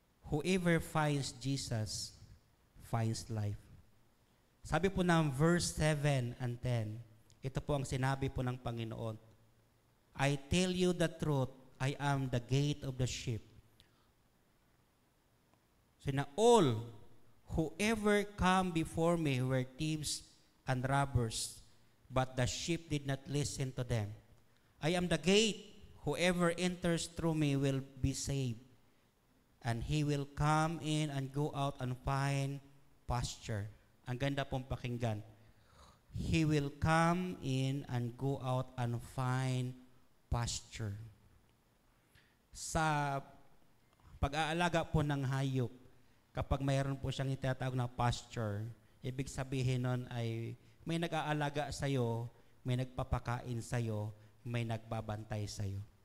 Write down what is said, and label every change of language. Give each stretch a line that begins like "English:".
English: Whoever finds Jesus finds life.
Filipino: Sabi po ng verse 7 and 10, ito po ang sinabi po ng Panginoon.
English: I tell you the truth, I am the gate of the sheep. So na all, whoever come before me were thieves and robbers, but the sheep did not listen to them. I am the gate, whoever enters through me will be saved, and he will come in and go out and find pasture.
Filipino: Ang ganda pong pakinggan.
English: He will come in and go out and find pasture.
Filipino: Sa pag-aalaga po ng hayop, kapag mayroon po siyang itatawag na pasture, ibig sabihin nun ay may nag-aalaga sa'yo, may nagpapakain sa'yo, may nagbabantay sa'yo.